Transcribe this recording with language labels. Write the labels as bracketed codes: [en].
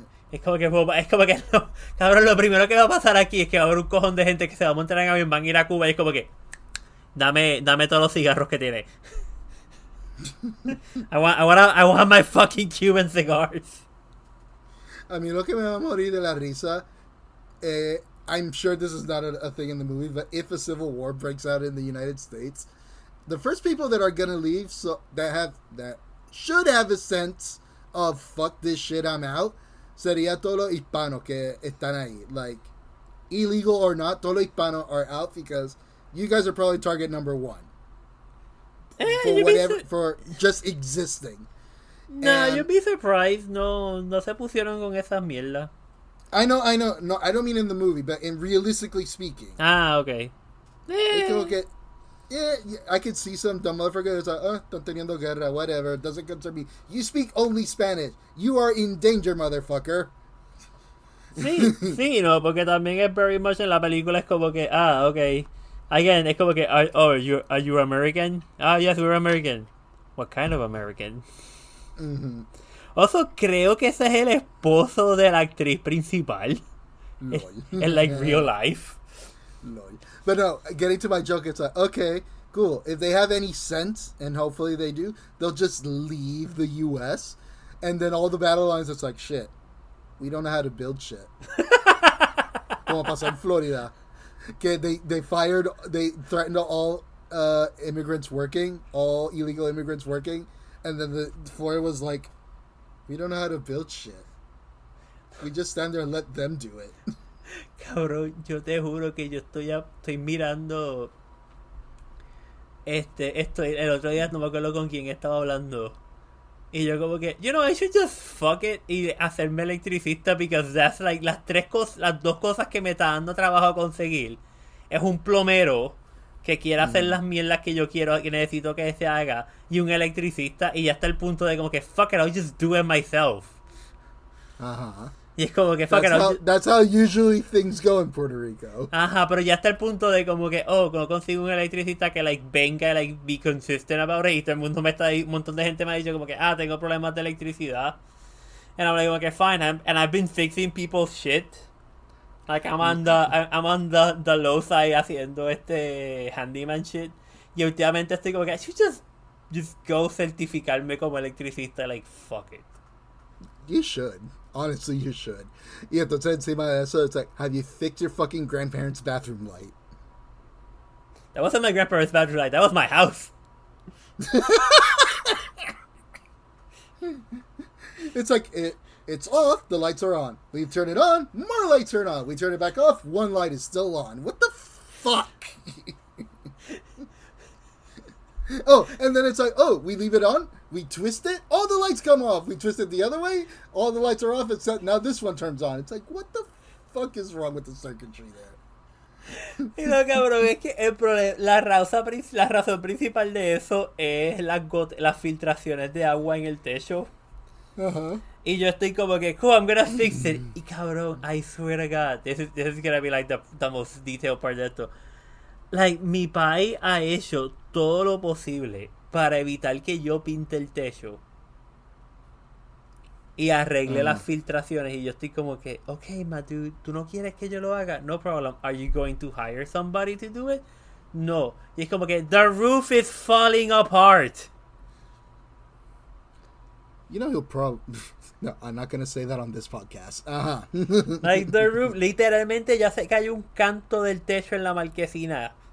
[es] Es como que no, cabrón, lo primero que va a pasar aquí es que va a haber un cojón de gente que se va a montar en avión, van a ir a Cuba y es como que dame todos los cigarros que tiene. [en] I want my fucking Cuban cigars. [es] A mí lo que me va a morir de la risa, [en] I'm sure this is not a thing in the movie, but if a civil war breaks out in the United States, the first people that are gonna leave, so that should have a sense of fuck this shit, I'm out, [es] sería todos los hispanos que están ahí. [en] Like, illegal or not, [es] todos los hispanos [en] are out because you guys are probably target number one. For just existing. No, you'd be surprised. [es] No se pusieron con esas mierdas. [en] I know. No, I don't mean in the movie, but in realistically speaking. Ah, okay. Yeah, I could see some dumb motherfucker that's like, [es] están teniendo guerra, [en] whatever, it doesn't concern me. You speak only Spanish. You are in danger, motherfucker. [es] Sí, no, porque también es [en] very much [es] en la película es como que, okay. [en] Again, [es] es como que, [en] are you American? Yes, we're American. What kind of American? Mm-hmm. Also, [es] creo que ese es el esposo de la actriz principal. En [en] like real life. Lol. But no, getting to my joke, it's like, okay, cool. If they have any sense, and hopefully they do, they'll just leave the U.S. And then all the battle lines, it's like, shit, we don't know how to build shit. [es] Como pasó en Florida. Que [en] they threatened all immigrants working, all illegal immigrants working, and then the Florida was like, we don't know how to build shit. We just stand there and let them do it. [es] Cabrón, yo te juro que yo estoy mirando el otro día no me acuerdo con quién estaba hablando y yo como que [en] I should just fuck it [es] y hacerme electricista [en] because that's like [es] las dos cosas que me está dando trabajo a conseguir es un plomero que quiera hacer las mierdas que yo quiero, que necesito que se haga, y un electricista, y ya está el punto de como que [en] fuck it, I'll just do it myself. [es] Ajá. Y es como que [en] fuck that's how usually things go in Puerto Rico. [es] Ajá, pero ya está el punto de como que, como consigo un electricista que like venga, [en] like be consistent about it, [es] y todo el mundo un montón de gente me ha dicho como que, tengo problemas de electricidad. [en] And I'm like, okay, fine, and I've been fixing people's shit. Like I'm on the low side [es] haciendo [en] handyman shit. [es] Y últimamente estoy como que, [en] I should just go [es] certificarme como electricista, [en] like fuck it. You should. Honestly, you should. [es] Y entonces encima de eso, [en] it's like, have you fixed your fucking grandparents' bathroom light? That wasn't my grandparents' bathroom light. That was my house. It's like, it's off, the lights are on. We turn it on, more lights turn on. We turn it back off, one light is still on. What the fuck? Oh, and then it's like, oh, we leave it on, we twist it, all the lights come off. We twist it the other way, all the lights are off, except now this one turns on. It's like, what the fuck is wrong with the circuitry there? [es] Y lo cabrón es que el problema, la razón principal de eso es las filtraciones de agua en el techo. Uh-huh. Y yo estoy como que, [en] cool, I'm gonna fix it. [es] Y cabrón, [en] I swear to God, this is gonna be like the most detailed part [es] de esto. [en] Like, [es] mi pai ha hecho todo lo posible para evitar que yo pinte el techo y arregle las filtraciones. Y yo estoy como que, [en] okay, my dude, [es] ¿tú no quieres que yo lo haga? [en] No problem. Are you going to hire somebody to do it? [es] No. Y es como que, [en] the roof is falling apart. You know, he'll probably... No, I'm not going to say that on this podcast. [es] Ajá. [en] Like, the roof, [es] literalmente ya se cayó un canto del techo en la marquesina.